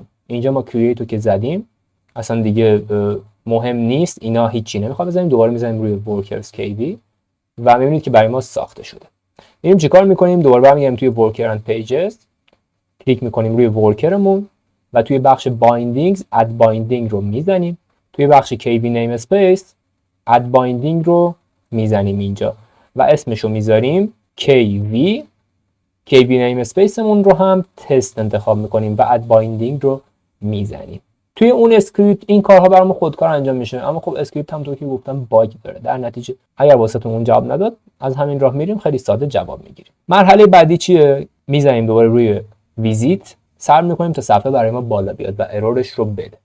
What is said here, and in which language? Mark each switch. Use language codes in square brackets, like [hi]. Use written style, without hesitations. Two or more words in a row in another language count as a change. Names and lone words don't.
[fa] اینجا ما create رو که زدیم اصلا دیگه مهم نیست، اینا هیچی نمیخواد بزنیم. دوباره میزنیم روی [en] workers kv [fa] و میبینید که برای ما ساخته شده. میریم چیکار میکنیم؟ دوباره برمیگردیم توی [en] worker and pages، [fa] کلیک میکنیم روی ورکرمون و توی بخش [en] bindings add binding [fa] رو میزنیم. توی بخش [en] kv namespace add binding [fa] رو میزنیم اینجا و اسمش رو میذاریم [en] kv namespace [fa] مون رو هم تست انتخاب میکنیم و [en] add binding [fa] رو میزنیم. توی اون اسکریپت این کارها برام خودکار انجام میشه، اما خب اسکریپت هم طور که گفتم باگ داره. در نتیجه اگر واسهتون اون جواب نداد از همین راه میریم، خیلی ساده جواب میگیریم. مرحله بعدی چیه؟ میزنیم دوباره روی ویزیت، سر میکنیم تا صفحه برای ما بالا بیاد و ارورش رو بده.